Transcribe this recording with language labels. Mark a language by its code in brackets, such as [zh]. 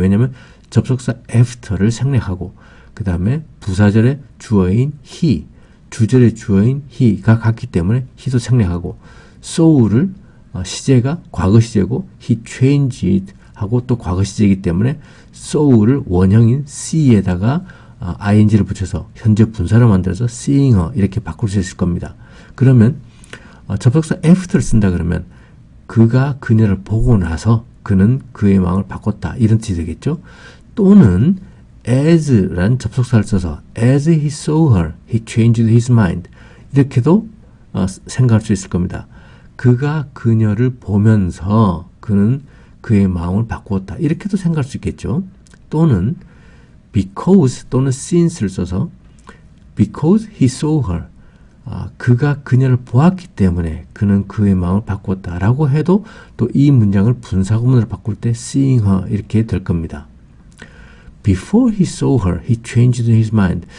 [ko] 왜냐하면 접속사 after를 생략하고 그 다음에 부사절의 주어인 he, 주절의 주어인 he가 같기 때문에 he도 생략하고, saw를 시제가 과거 시제고 he changed 하고 또 과거 시제이기 때문에 saw를 원형인 see에다가 ing를 붙여서 현재 분사로 만들어서 [en] seeing her [ko] 이렇게 바꿀 수 있을 겁니다. 그러면 접속사 after를 쓴다 그러면 그가 그녀를 보고 나서 그는 그의 마음을 바꿨다 이런 뜻이 되겠죠. 또는 as란 접속사를 써서 [en] as he saw her, he changed his mind [ko] 이렇게도 생각할 수 있을 겁니다. 그가 그녀를 보면서 그는 그의 마음을 바꾸었다. 이렇게도 생각할 수 있겠죠. 또는 [en] because 또는 since를 [ko] 써서 [en] because he saw her. [ko] 그가 그녀를 보았기 때문에 그는 그의 마음을 바꾸었다 라고 해도 또 이 문장을 분사구문으로 바꿀 때 [en] seeing her [ko] 이렇게 될 겁니다. [en] Before he saw her, he changed his mind.